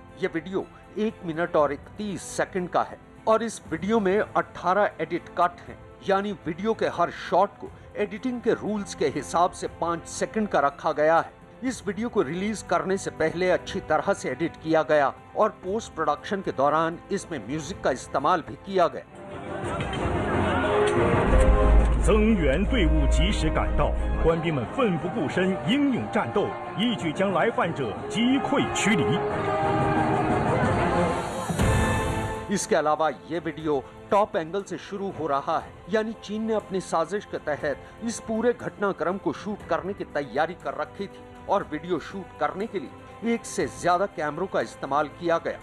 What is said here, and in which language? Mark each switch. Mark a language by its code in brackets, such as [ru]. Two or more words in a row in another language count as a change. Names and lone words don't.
[hi] यह वीडियो 1 मिनट और 31 सेकंड का है और इस वीडियो में 18 [en] edit cut [hi] हैं, यानी वीडियो के हर शॉट को एडिटिंग के रूल्स के हिसाब से 5 सेकंड का रखा गया है। इस वीडियो को रिलीज करने से पहले अच्छी तरह से एडिट किया गया और [en] post production [hi] के दौरान इसमें म्यूजिक का इस्तेमाल भी किया गया। [zh] 增援队伍及时赶到，官兵们奋不顾身，英勇战斗，一举将来犯者击溃驱离。 [hi] इसके अलावा ये वीडियो [en] top angle [hi] से शुरू हो रहा है, यानी चीन ने अपनी साजिश के तहत इस पूरे घटनाक्रम को शूट करने की तैयारी कर रखी थी और वीडियो शूट करने के लिए 1 से ज्यादा कैमरों का इस्तेमाल किया गया।